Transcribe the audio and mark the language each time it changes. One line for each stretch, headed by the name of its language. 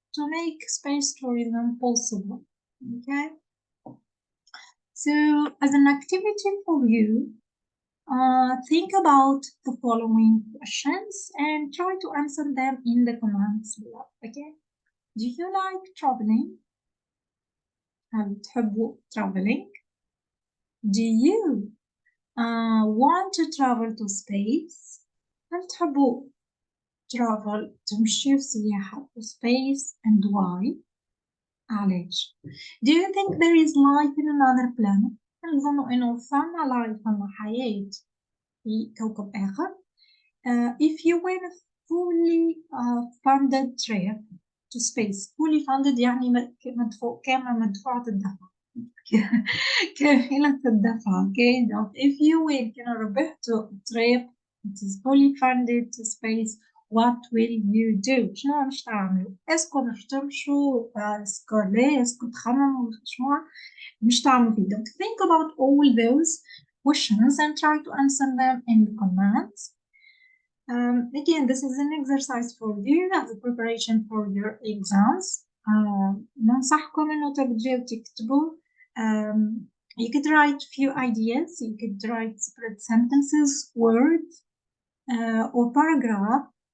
English: To make space tourism possible, okay. So as an activity for you, think about the following questions and try to answer them in the comments below. Okay? Do you like traveling?
Arabic: هل تحبوا traveling?
English: Do you want to travel to space?
Arabic: هل تحبوا
English: travel
Arabic: تمشيوا سياحة
English: to space and why؟
Arabic: علاش؟
English: Do you think there is life in another planet؟
Arabic: هل تظنوا إنه فما
English: life
Arabic: فما حياة في كوكب آخر؟
English: If you win a fully funded trip to space, fully funded
Arabic: يعني مدفوعة الدفع كاملة الدفع.
English: Okay, if you win
Arabic: كنا ربحتوا
English: trip it is fully funded to space, what will you do؟
Arabic: شنو مش تعملوا؟ اسكو مش تمشوا اسكو ليه اسكو تخمموا شنو مش تعملوا فيه.
English: Don't think about all those questions and try to answer them in the comments. Again, this is an exercise for you as a preparation for your exams.
Arabic: ننصحكم إنه تبدأوا تكتبوا.
English: You could write few ideas. You could write separate sentences, words, or paragraph.